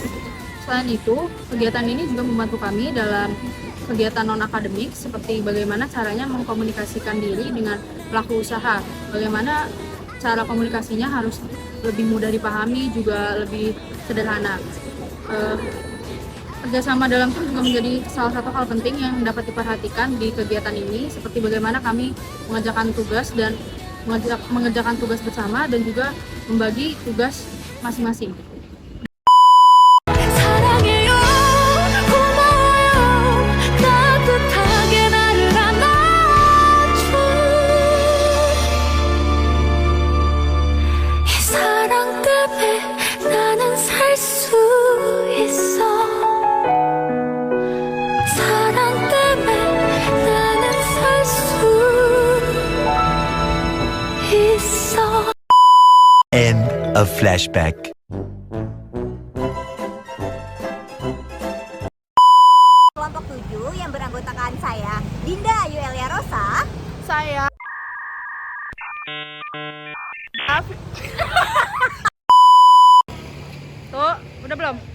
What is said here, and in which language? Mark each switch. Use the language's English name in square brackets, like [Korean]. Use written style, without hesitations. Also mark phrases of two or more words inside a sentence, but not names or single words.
[Indonesian] Selain itu, kegiatan ini juga membantu kami dalam kegiatan non-akademik seperti bagaimana caranya mengkomunikasikan diri dengan pelaku usaha, bagaimana cara komunikasinya harus lebih mudah dipahami, juga lebih sederhana. Kerjasama dalam tim juga menjadi salah satu hal penting yang dapat diperhatikan di kegiatan ini, seperti bagaimana kami mengerjakan tugas dan mengerjakan tugas bersama dan juga membagi tugas masing-masing. [Korean] 사랑해요 고마워요 따뜻하게 나를 안아줘 이 사랑 때문에 나는 살 수 있어 사랑 때문에 나는 살 수 있어 [English] End of flashback. [Indonesian] Kelompok 7 yang beranggotakan saya, Dinda Ayu Elia Rosa, Saya Tuh, udah belum?